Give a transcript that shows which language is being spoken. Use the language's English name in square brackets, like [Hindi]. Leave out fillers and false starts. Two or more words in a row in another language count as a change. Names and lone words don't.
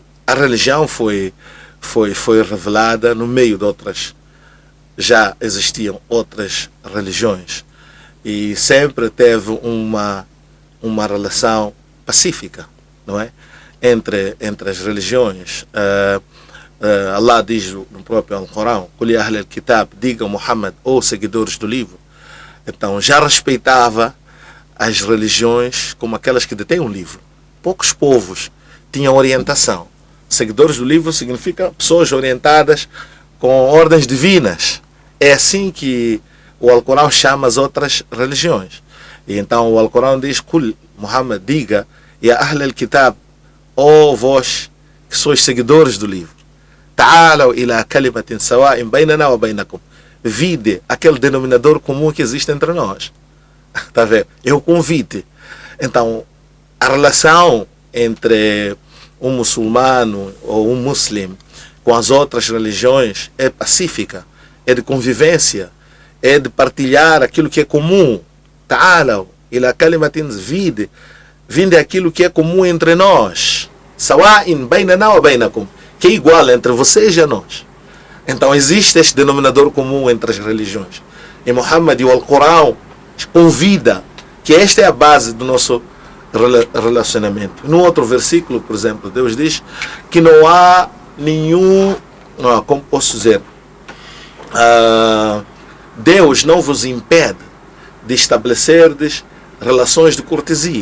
[Portuguese] A religião foi revelada no meio de outras. Já existiam outras religiões e sempre teve uma relação pacífica, não é? Entre as religiões. Allah diz no próprio Alcorão: [Arabic] "قل يا أهل الكتاب", diga Muhammad, [Portuguese] ou seguidores do livro. Então já respeitava as religiões como aquelas que detêm um livro. Poucos povos tinham orientação. Seguidores do livro significa pessoas orientadas com ordens divinas. É assim que o Alcorão chama as outras religiões. E então o Alcorão diz: [Arabic] "Qul", Muhammad, diga, "يا أهل الكتاب", [Portuguese] ó vós que sois seguidores do livro, [Arabic] "تعالوا إلى كلمة سواء بيننا وبينكم", [Portuguese] vide aquele denominador comum que existe entre nós. Está a ver? É o convite. Então, a relação entre um muçulmano ou um muslim com as outras religiões é pacífica, é de convivência, é de partilhar aquilo que é comum. [Arabic] تعالوا إلى كلمة, [Portuguese] vinde aquilo que é comum entre nós. [Arabic] سواء بيننا وبينكم, [Portuguese] que é igual entre vocês e a nós. Então existe este denominador comum entre as religiões. E Muhammad e o Alcorão convida que esta é a base do nosso relacionamento. No outro versículo, por exemplo, Deus diz que não há nenhum, como posso dizer, Deus não vos impede de estabelecerdes relações de cortesia.